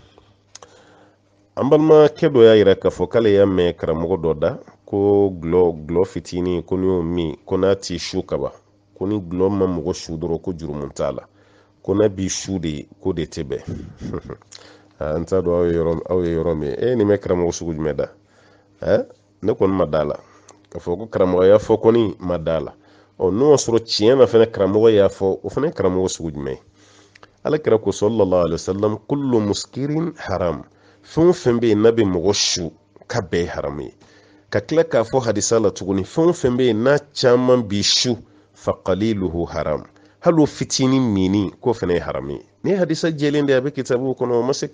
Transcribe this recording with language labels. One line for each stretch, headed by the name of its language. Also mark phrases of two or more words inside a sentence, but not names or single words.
Bambara: an balimakɛ dɔ y'a yira k'a fɔ k'ale y'a mɛn karamɔgɔ dɔ da ko gulɔ fitinin ko n'i y'o min ko n'a t'i su kaban ko ni gulɔ ma mɔgɔ su dɔrɔn ko jurumu t'a la ko n'a b'i su de ko de tɛ bɛn n t'a dɔn aw ye yɔrɔ min nin bɛ karamɔgɔ sugu jumɛn da ne kɔni ma da la k'a fɔ ko karamɔgɔ y'a fɔ kɔni ma da la n'o y'a sɔrɔ tiɲɛ na fana karamɔgɔ y'a fɔ o fana ye karamɔgɔ sugu jumɛn ye ala kira ko
Arabic: صلى الله عليه وسلم كل مسكر حرام
Bambara: fɛn o fɛn bɛ yen n'a bɛ mɔgɔ su ka bɛɛ ye haramu ye ka tila k'a fɔ hadisa la tuguni fɛn o fɛn bɛ yen n'a caman bi su
Arabic: فقليله حرام
Bambara: hali o fitinin mini k'o fana ye haram ye ni hadisa jɛlen de a bɛ kitabu kɔnɔ o ma se